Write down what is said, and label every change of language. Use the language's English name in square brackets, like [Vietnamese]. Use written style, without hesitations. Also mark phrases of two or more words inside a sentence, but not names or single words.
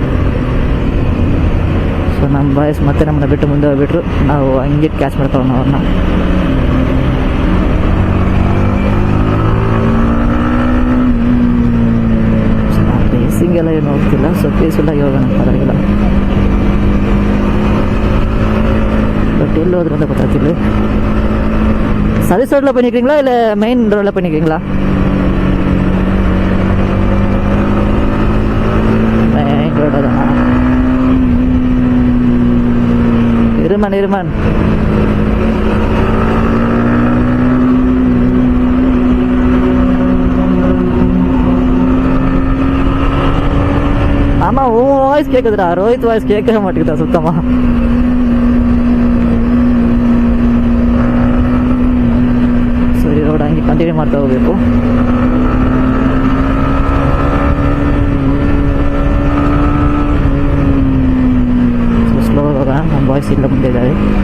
[Kannada] ಸೊ ನಮ್ಮ ಬಾಯ್ಸ್ ಮತ್ತೆ ನಮ್ಮನ್ನ ಬಿಟ್ಟು ಮುಂದೆ ಹೋಗ್ಬಿಟ್ರು. ನಾವು ಹಂಗೆ ಕ್ಯಾಚ್ ಮಾಡ್ಕೊಳ್ಳೋಣ ಅವ್ರನ್ನ. ರೇಸಿಂಗೆಲ್ಲ ಏನು ಹೋಗ್ತಿಲ್ಲ, ಸೊ ಪೀಸ್ಫುಲ್ಲಾಗಿ ಹೋಗೋಣ, ಪರವಾಗಿಲ್ಲ. [Tamil] பட் எல்லோ அது வந்து பார்த்தாச்சு. [English] service road [Tamil] பண்ணிக்கிறீங்களா இல்லை [English] main road [Tamil] பண்ணிக்கிறீங்களா? [English] main road [Tamil] தான். இருமன் ஆமாம், உன் வாய்ஸ் கேட்குதுடா, ரோஹித் வாய்ஸ் கேட்கவே மாட்டேங்குதா சுத்தமாக. [Kannada] ರೋಡ್ ಹಂಗೆ ಕಂಟಿನ್ಯೂ ಮಾಡ್ತಾ ಹೋಗಬೇಕು. ಸ್ಲೋ ಹೋಗೋಣ, ನಮ್ಮ ಬಾಯ್ಸ್ ಇಲ್ಲ ಮುಂದೆ ಇದ್ದಾರೆ.